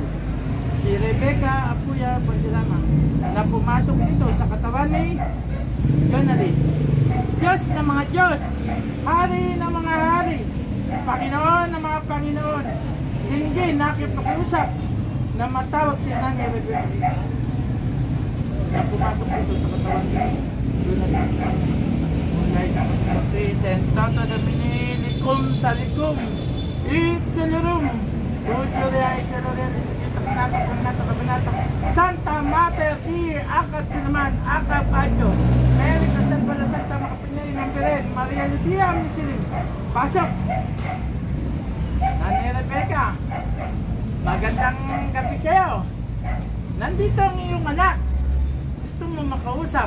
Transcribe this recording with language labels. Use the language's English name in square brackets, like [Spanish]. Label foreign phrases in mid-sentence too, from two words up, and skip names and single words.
[Filipino] Si Rebecca Apuya Batirama na pumasok dito sa katawan ni Jonalyn. Diyos ng mga Diyos, Hari ng mga hari, Panginoon ng mga Panginoon, dinggin na kipakiusap na matawag si Nanay Rebecca na pumasok dito sa katawan ni Jonalyn. Presentado Domini Licum Salicum Itzelurum Ujuria Iseluria Santa Mater Dear Akap Sinaman Akap Adyo Mary Casalbala Santa Makapinyay ng Beren Maria Ludia Misilim. Pasok Nanay Rebecca, magandang gabi sa'yo. Nandito ang iyong anak. Gusto mo makausap.